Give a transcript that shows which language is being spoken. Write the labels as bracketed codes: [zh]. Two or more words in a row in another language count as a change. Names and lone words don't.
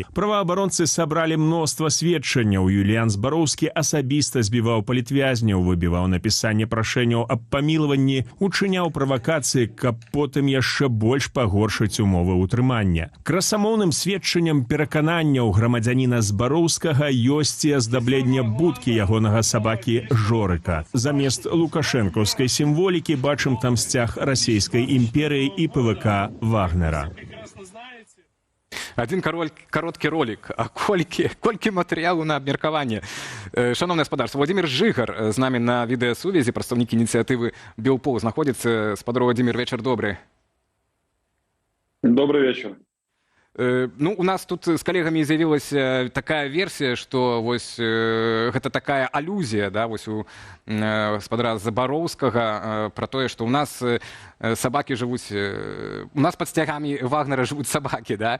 [be] Праваабаронцы сабралі мноства сведчанняў. Юліан Збароўскі асабіста збіваў палітвязняў, выбіваў напісанне прашэнняў аб памілаванні, учыняў правакацыі, каб потым яшчэ больш пагоршыць умовы ўтрымання. Красамоўным сведчаннем перакананняў грамадзяніна Збароўскага ёсць і аздабленне будкі ягонага сабакі Жорыка. Замест лукашэнкаўскай сімволікі бачым там сцяг расійскай імперыі і ПВК Вагнера. Один короткі ролик, а колькі матэрыялу на абмеркаванне. Шановне гаспадарства, Владимир Жыгар з намі на відэасувязі, прадстаўнік ініцыятывы Белпол знаходзіцца. Спадар Владимир, вечар добры. [ru] Добрый вечер. [be] Ну, у нас тут з калегамі з'явілася такая версія, што вось гэта такая алюзія, да, вось у гаспадара Збароўскага пра тое, што у нас сабакі жывуць, у нас пад сцягамі Вагнера жывуць сабакі, да?